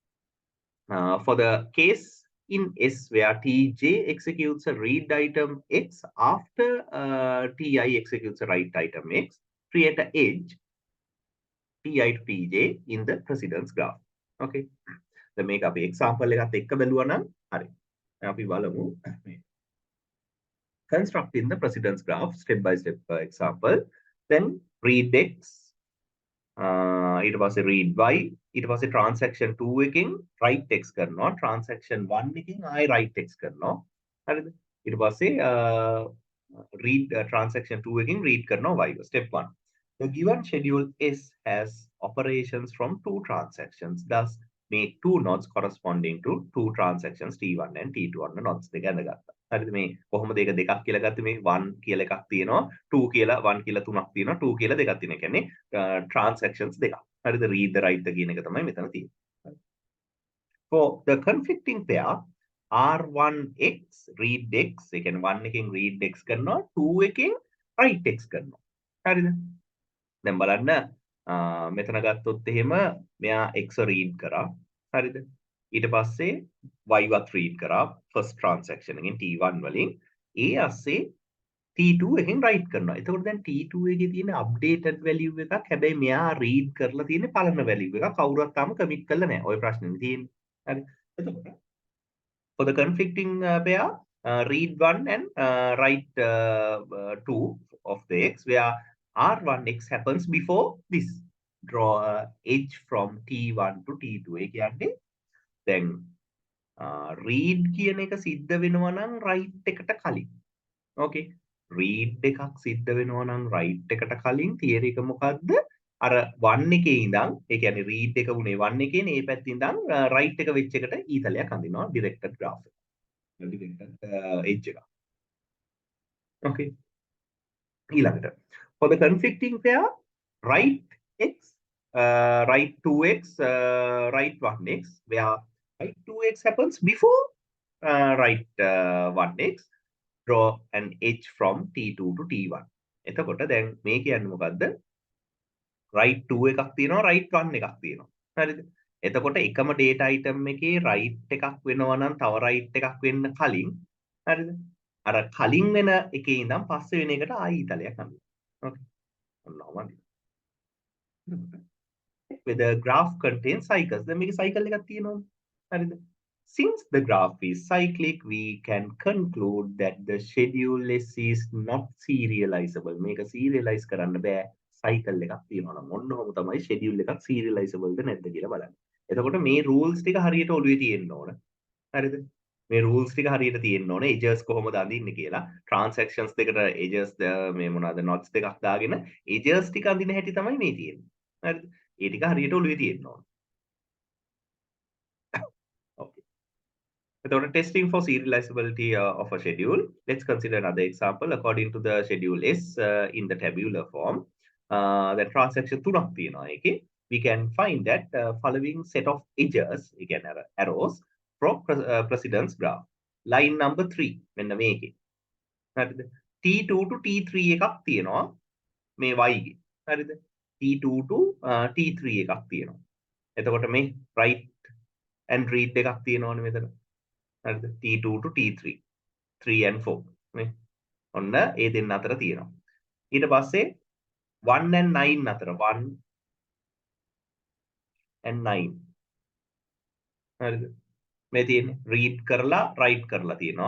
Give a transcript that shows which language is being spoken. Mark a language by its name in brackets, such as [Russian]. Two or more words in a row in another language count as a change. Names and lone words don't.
[English] For the case in S where Tj executes a read item X after Ti executes a write item X, create an edge Ti to Tj in the precedence graph. Okay. The make up example [Sinhala] එකත් එක්ක බැලුවා නම් හරි. අපි බලමු [English] constructing the precedence graph step by step example. Then read X, [Sinhala] ඊට පස්සේ [English] read Y, [Sinhala] ඊට පස්සේ transaction 2 එකකින් [English] write X [Sinhala] කරනවා, transaction 1 එකකින් ආයෙ [English] write X [Sinhala] කරනවා. හරිද? ඊට පස්සේ [English] read transaction [Sinhala] 2 එකකින් read කරනවා Y. [English] Step 1. The given schedule S has operations from two transactions. Thus, make two nodes corresponding to two transactions T1 and T2 on the nodes [Sinhala] දෙක ඇඳගත්තා. හරිද මේ කොහොමද ඒක දෙකක් කියලා ගත්තේ මේ 1 කියලා එකක් තියෙනවා 2 කියලා 1 කියලා තුනක් තියෙනවා 2 කියලා දෙකක් තියෙනවා. කියන්නේ transactions දෙකක්. හරිද [English] read the write the [Sinhala] කියන එක තමයි මෙතන තියෙන්නේ. [English] For the conflicting pair R1X read X [Sinhala] ඒ කියන්නේ 1 එකෙන් [English] read X [Sinhala] කරනවා 2 එකෙන් [English] write X [Sinhala] කරනවා. හරිද? දැන් බලන්න මෙතන ගත්තොත් එහෙම මෙයා X read කරා. හරිද? ඊට පස්සේ Y වත් read කරා [English] first transaction [Sinhala] එකෙන් T1 වලින්. ඒ ASසේ T2 එකෙන් write කරනවා. එතකොට දැන් T2 එකේ තියෙන [English] updated value [Sinhala] එකක්. හැබැයි මෙයා read කරලා තියෙන පළවෙනි value එක. කවුරුත් තාම commit කරලා නැහැ. ඔය ප්‍රශ්නේ තියෙන්නේ. හරි. [English] එතකොට for the conflicting pair read 1 and write 2 of the X where R1X happens before this. Draw edge from T1 to T2. [Sinhala] ඒ කියන්නේ දැන් read කියන එක සිද්ධ වෙනවා නම් write එකට කලින්. Okay. read එකක් සිද්ධ වෙනවා නම් write එකට කලින් theory එක මොකද්ද? අර 1 එකේ ඉඳන් ඒ කියන්නේ read එක උනේ 1 එකේ නේ. ඒ පැත්තේ ඉඳන් write එක වෙච්ච එකට ඊතලයක් අඳිනවා [English] directed graph [Sinhala] එක. [English] directed edge [Sinhala] එක. Okay. [English] ඊළඟට for the conflicting pair write X, write 2X, write 1X, where write 2X happens before write 1X, draw an edge from T2 to T1. [Sinhala] එතකොට දැන් මේ කියන්නේ මොකද්ද? write 2 එකක් තියෙනවා, write 1 එකක් තියෙනවා. හරිද? එතකොට එකම [English] data item [Sinhala] එකේ write එකක් වෙනවා නම් තව write එකක් වෙන්න කලින් හරිද? අර කලින් වෙන එකේ ඉඳන් පස්සේ වෙන එකට ආයි ඊතලයක් අඳිනවා. [English] Okay. Where the graph contains cycles. [Sinhala] දැන් මේකේ cycle එකක් තියෙනවා. හරිද? [English] Since the graph is cyclic, we can conclude that the schedule is not serializable. [Sinhala] මේක serialize කරන්න බෑ. cycle එකක් තියෙනවා නම් ඔන්නෝම තමයි schedule එකක් serializable ද නැද්ද කියලා බලන්න. එතකොට මේ rules ටික හරියට ඔළුවේ තියෙන්න ඕන. හරිද? මේ rules ටික හරියට තියෙන්න ඕන. edges කොහොමද අඳින්නේ කියලා. transactions දෙකට edges මේ මොනවාද nodes දෙකක් දාගෙන edges ටික අඳින හැටි තමයි මේ තියෙන්නේ. හරිද? ඒ ටික හරියට ඔළුවේ තියෙන්න ඕන. Okay. [English] එතකොට testing for serializability of a schedule. Let's consider another example. According to the schedule S in the tabular form, the transaction [Sinhala] තුනක් තියෙනවා ඒකේ. [English] We can find that following set of edges, again arrows, from precedence graph. Line number [Sinhala] 3 මෙන්න මේකේ. හරිද? T2 to T3 එකක් තියෙනවා මේ Y ගේ. හරිද? T2 to T3 එකක් තියෙනවා. එතකොට මේ [English] write and read [Sinhala] එකක් තියෙනවනේ මෙතන. හරිද? [English] T2 to T3. 3 and 4. [Sinhala] නේ. ඔන්න ඒ දෙන්න අතර තියෙනවා. ඊට පස්සේ 1 and 9 අතර 1 and 9. හරිද? මේ තියෙන්නේ read කරලා write කරලා තියෙනවා.